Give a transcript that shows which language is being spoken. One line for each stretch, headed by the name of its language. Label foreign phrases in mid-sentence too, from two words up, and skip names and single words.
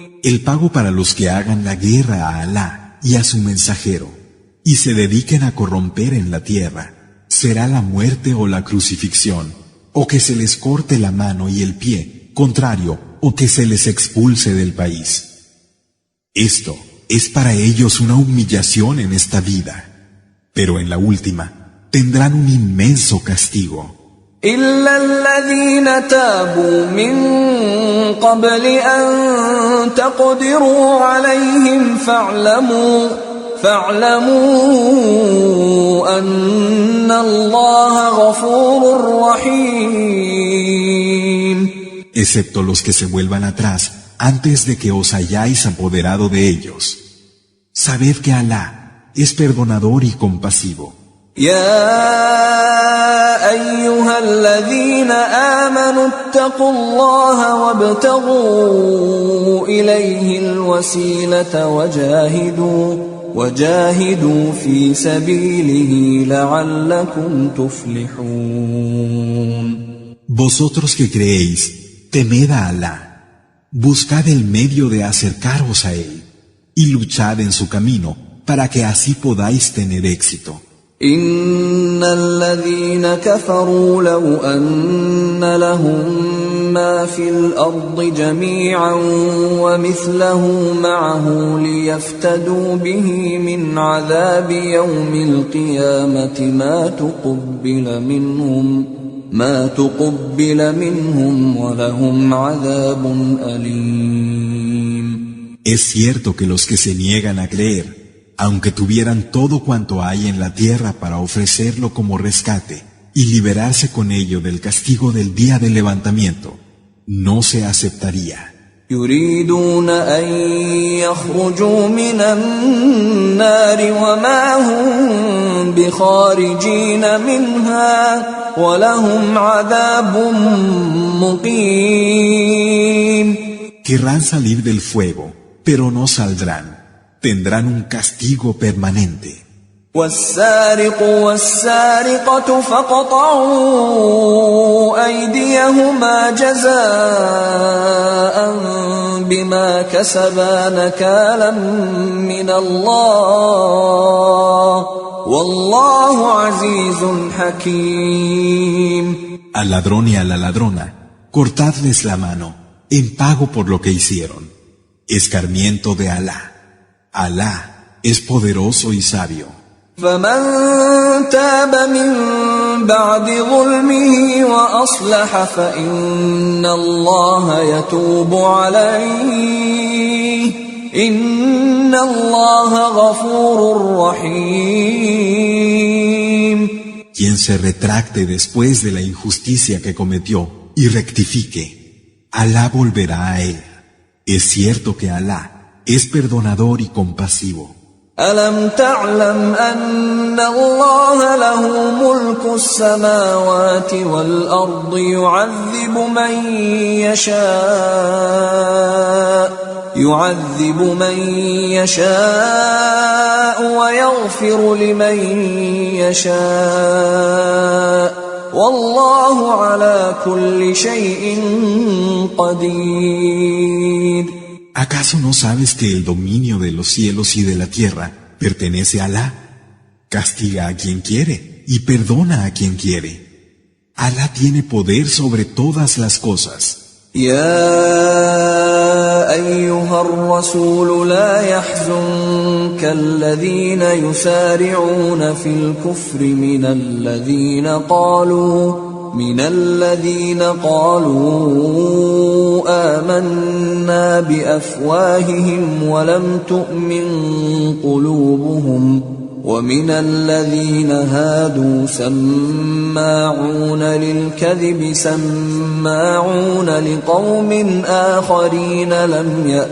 Spanish: El pago para los que hagan la guerra a Alá y a su mensajero y se dediquen a corromper en la tierra será la muerte o la crucifixión, o que se les corte la mano y el pie, contrario, o que se les expulse del país. Esto es para ellos una humillación en esta vida, pero en la última tendrán un inmenso castigo.
Arabic: إلا الذين تابوا من قبل أن تقدروا عليهم فاعلموا أن الله غفور رحيم.
Spanish: Excepto los que se vuelvan atrás antes de que os hayáis apoderado de ellos. Sabed que Alá es perdonador y compasivo.
Arabic: يا أيها الذين آمنوا اتقوا الله وابتغوا إليه الوسيلة وجاهدوا في سبيله لعلكم تفلحون.
Spanish: Vosotros que creéis, temed a Alá, buscad el medio de acercaros a Él, y luchad en su camino, para que así podáis tener éxito.
Arabic: إن الذين كفروا لو أن لهم ما في الأرض جميعا ومثله معه ليفتدوا به من عذاب يوم القيامة ما تقبل منهم ولهم عذاب أليم.
Spanish: Es cierto que los que se niegan a creer, aunque tuvieran todo cuanto hay en la tierra para ofrecerlo como rescate y liberarse con ello del castigo del día del levantamiento, no se aceptaría.
Arabic: يريدون أن يخرجوا من النار وما هم بخارجين منها ولهم عذاب مقيم.
Spanish: Querrán salir del fuego, pero no saldrán. Tendrán un castigo permanente.
Arabic: والسارق والسارقة فاقطعوا أيديهما جزاء بما كسبا نكالا من الله والله عزيز حكيم.
Spanish: Al ladrón y a la ladrona, cortadles la mano, en pago por lo que hicieron. Escarmiento de Alá. Alá es poderoso y sabio.
Arabic: فمن تاب من بعد ظلمه وأصلح فإن الله يتوب عليه إن الله غفور رحيم.
Spanish: Quien se retracte después de la injusticia que cometió y rectifique, Alá volverá a él. Es cierto que Alá es perdonador y compasivo.
Arabic: ألم تعلم أن الله له ملك السماوات والأرض يعذب من يشاء ويغفر لمن يشاء والله على كل شيء قدير.
Spanish: ¿Acaso no sabes que el dominio de los cielos y de la tierra pertenece a Alá? Castiga a quien quiere y perdona a quien quiere. Alá tiene poder sobre todas las cosas.
Arabic: يا أيها الرسول لا يحزنك الذين يسارعون في الكفر من الذين قالوا آمنا بأفواههم ولم تؤمن قلوبهم ومن الذين هادوا سماعون للكذب سماعون لقوم آخرين لم